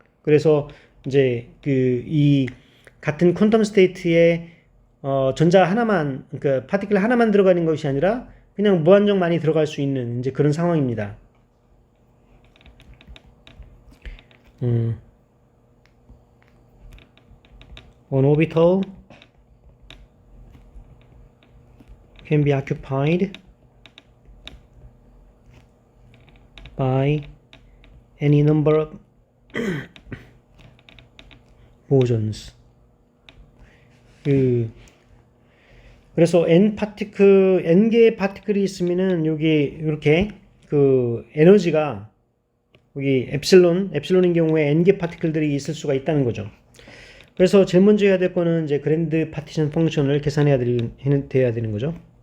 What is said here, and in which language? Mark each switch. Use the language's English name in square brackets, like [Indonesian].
[Korean] 그래서 이제 이 같은 퀀텀 스테이트에 전자 하나만, 그러니까 파티클 하나만 들어가는 것이 아니라 그냥 무한정 많이 들어갈 수 있는 이제 그런 상황입니다. [English] An orbital can be occupied by any number of bosons. [Korean] 그래서 n개의 파티클이 있으면은 여기 이렇게 그 에너지가 여기 엡실론인 경우에 n개 파티클들이 있을 수가 있다는 거죠. 그래서 제일 먼저 해야 될 거는 이제 그랜드 파티션 펑션을 계산해야 돼야 되는 거죠.